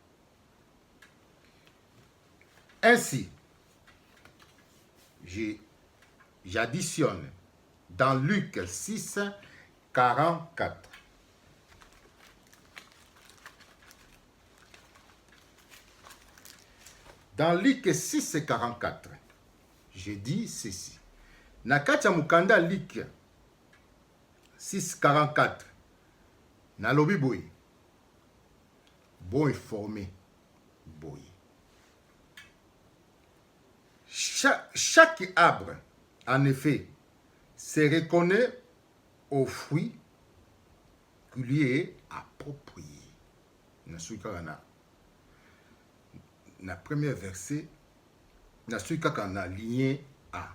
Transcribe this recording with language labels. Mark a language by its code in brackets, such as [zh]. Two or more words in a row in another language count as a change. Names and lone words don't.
[fr] Ainsi, j'additionne dans Luc 6, 44. Dans Luc 6, 44, je dis ceci. [ln] Nakati ya mukanda Luc 6, 44. Nalobi boye. [fr] Bon informé. [ln] Boye. [fr] Chaque arbre, en effet, se reconnaît au fruit qui lui est approprié. Na premier verset, na lignée A.